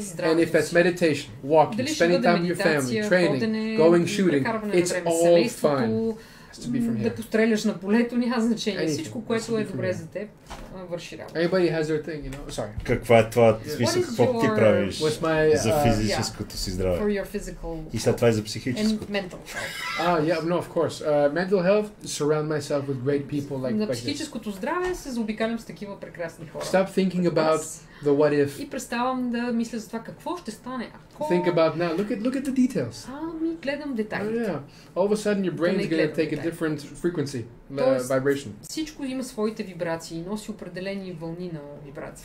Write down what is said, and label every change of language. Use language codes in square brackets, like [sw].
[en] And if that's meditation, walking, spending time with your family, training, going shooting, it's all fine. [bg] Да постреляш на полето, няма значение. Всичко, което е добре за теб, върши работа. [en] Everybody has their thing, you know. Sorry. [bg] Каква е това, какво ти правиш за физическото си здраве? И след това и за психическото. [en] Yeah, no, of course. Mental health, surround myself with great people like this. [bg] На психическото здраве се заобикалям с такива прекрасни хора. [en] Stop thinking about the what if. [bg] И преставам да мисля за това какво ще стане. [en] Think about now. Look at the details. [bg] Гледам детайлите. [en] Yeah. All of a sudden your brain's going to take a different frequency, vibration. [bg] Всичко има своите вибрации, носи определени вълни на вибрации.